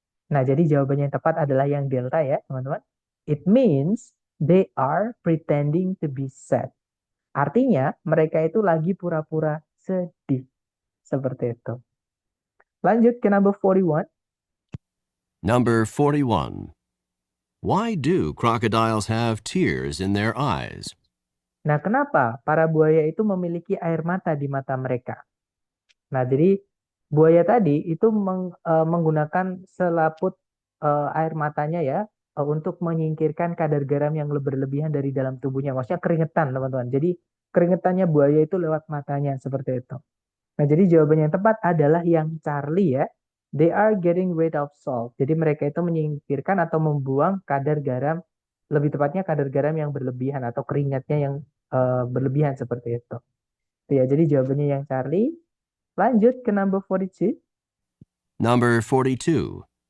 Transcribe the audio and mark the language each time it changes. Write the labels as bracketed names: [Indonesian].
[Indonesian] Nah, jadi jawabannya yang tepat adalah yang delta ya, teman-teman. [English] It means they are pretending to be sad. [Indonesian] Artinya mereka itu lagi pura-pura sedih. Seperti itu. Lanjut ke [English] number 41. Number 41. Why do crocodiles have tears in their eyes? [Indonesian] Nah, kenapa para buaya itu memiliki air mata di mata mereka? Nah, jadi buaya tadi itu menggunakan selaput air matanya ya untuk menyingkirkan kadar garam yang berlebihan dari dalam tubuhnya. Maksudnya keringetan, teman-teman. Jadi keringetannya buaya itu lewat matanya seperti itu. Nah, jadi jawabannya yang tepat adalah yang Charlie ya. [English] They are getting rid of salt. [Indonesian] Jadi mereka itu menyingkirkan atau membuang kadar garam, lebih tepatnya kadar garam yang berlebihan atau keringatnya yang berlebihan seperti itu. Ya, jadi jawabannya yang Charlie. Lanjut ke [English] number 42. Number 42.